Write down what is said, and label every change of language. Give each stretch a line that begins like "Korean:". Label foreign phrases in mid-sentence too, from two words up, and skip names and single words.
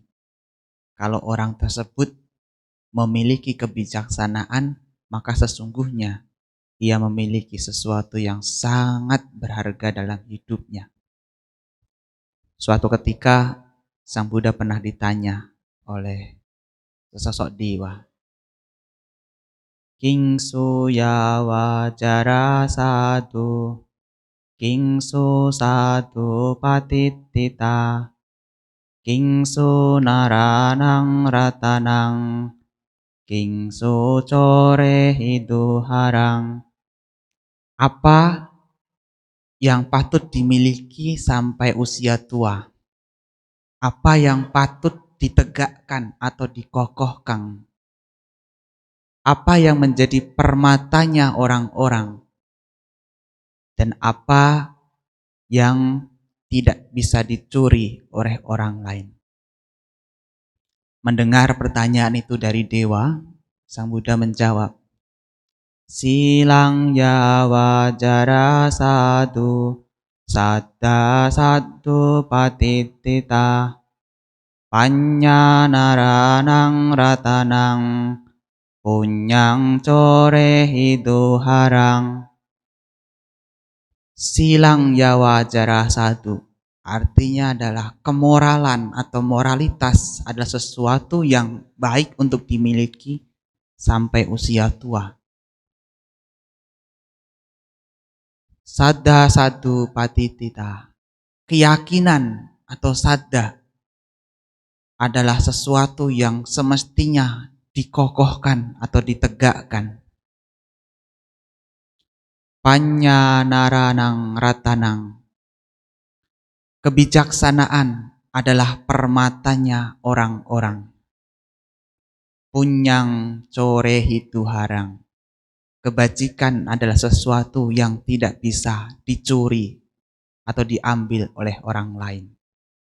Indonesian: Kalau orang tersebut memiliki kebijaksanaan, maka sesungguhnya ia memiliki sesuatu yang sangat berharga dalam hidupnya. Suatu ketika Sang Buddha pernah ditanya oleh sesosok dewa,
Pali: Kingsu yawa jara sadu, Kingsu sadu patitita, Kingsu naranang ratanang, Kingsu core hiduharang.
Indonesian: Apa yang patut dimiliki sampai usia tua? Apa yang patut ditegakkan atau dikokohkan? Apa yang menjadi permatanya orang-orang? Dan apa yang tidak bisa dicuri oleh orang lain? Mendengar pertanyaan itu dari dewa, Sang Buddha menjawab,
Pali: Silang yawa jara sadu, Saddha sadu patitita, Panya naranang ratanang, Punyang core hiduharang. Silang yawa jara sadu
Indonesian: artinya adalah kemoralan atau moralitas adalah sesuatu yang baik untuk dimiliki sampai usia tua.
Pali: Saddha sadu patitita,
Indonesian: keyakinan atau saddha adalah sesuatu yang semestinya dikokohkan atau ditegakkan.
Pali: Panya naranang ratanang,
Indonesian: kebijaksanaan adalah permatanya orang-orang.
Pali: Punyang core hiduharang,
Indonesian: kebajikan adalah sesuatu yang tidak bisa dicuri atau diambil oleh orang lain.